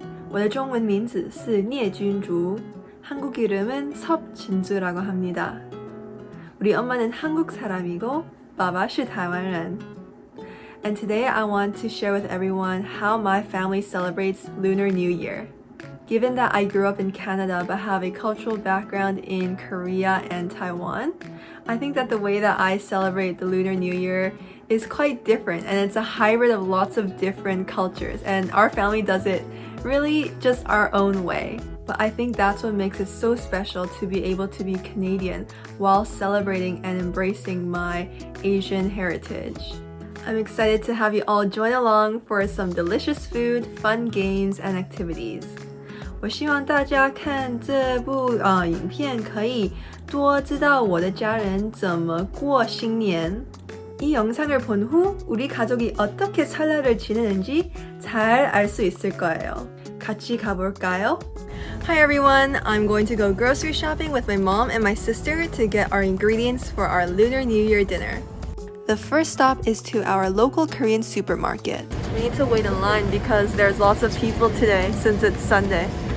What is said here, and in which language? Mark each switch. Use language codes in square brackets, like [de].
[zh] 我的中文名字是聂君竹. [ko] 한국 이름은 섭진주라고 합니다. 우리 엄마는 한국 사람이고 [zh] 爸爸是台湾人. [en] And today I want to share with everyone how my family celebrates Lunar New Year. Given that I grew up in Canada but have a cultural background in Korea and Taiwan, I think that the way that I celebrate the Lunar New Year is quite different, and it's a hybrid of lots of different cultures, and our family does it really just our own way. But I think that's what makes it so special to be able to be Canadian while celebrating and embracing my Asian heritage. I'm excited to have you all join along for some delicious food, fun games, and activities. [zh] 我希望大家看这部影片可以多知道我的家人怎么过新年. [ko] 이 영상을 본 후 우리 가족이 어떻게 설날을 지내는지 잘 알 수 있을 거예요. 같이 가볼까요? [en] Hi everyone, I'm going to go grocery shopping with my mom and my sister to get our ingredients for our Lunar New Year dinner. The first stop is to our local Korean supermarket. We need to wait in line because there's lots of people today since it's Sunday.